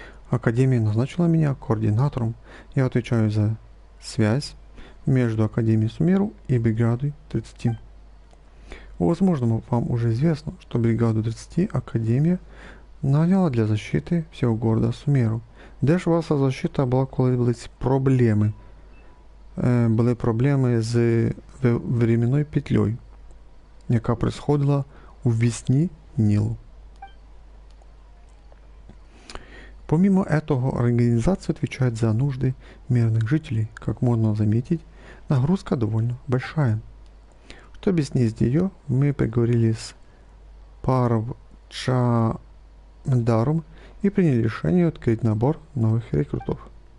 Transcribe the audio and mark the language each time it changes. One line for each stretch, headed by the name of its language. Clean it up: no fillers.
Russian: Академия назначила меня координатором. Я отвечаю за связь между Академией Сумеру и бригадой 30. Возможно, вам уже известно, что бригаду 30 Академия наняла для защиты всего города Сумеру.
Ukrainian: Де ж ваша защита була, коли були ці проблеми? Були проблеми з временною петлею, яка происходила у весні Нилу.
Russian: Помимо этого, организация отвечает за нужды мирных жителей. Как можно заметить, нагрузка довольно большая. Чтобы снизить ее, мы поговорили с Парвчадаром и приняли решение открыть набор новых рекрутов.